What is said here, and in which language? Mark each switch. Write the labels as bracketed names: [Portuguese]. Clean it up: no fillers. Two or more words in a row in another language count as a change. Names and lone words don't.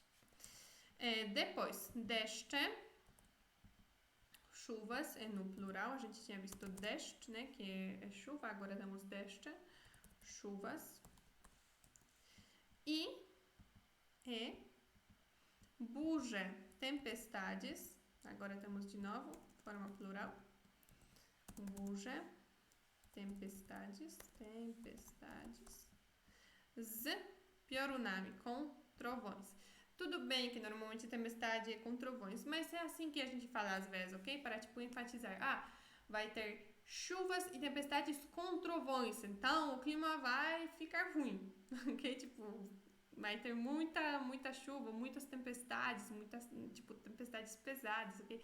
[Portuguese] Depois, deszcze, chuvas é no plural, a gente tinha visto deszcz, né, que é chuva, agora temos deszcze, chuvas. E burze, tempestades, agora temos de novo, forma plural, [Polish] burze, tempestades, z, piorunami, [Portuguese] com trovões. Tudo bem que normalmente tempestade é com trovões, mas é assim que a gente fala às vezes, ok? Para, tipo, enfatizar. Vai ter chuvas e tempestades com trovões, então o clima vai ficar ruim, ok? Tipo, vai ter muita chuva, muitas tempestades, tipo, tempestades pesadas, ok?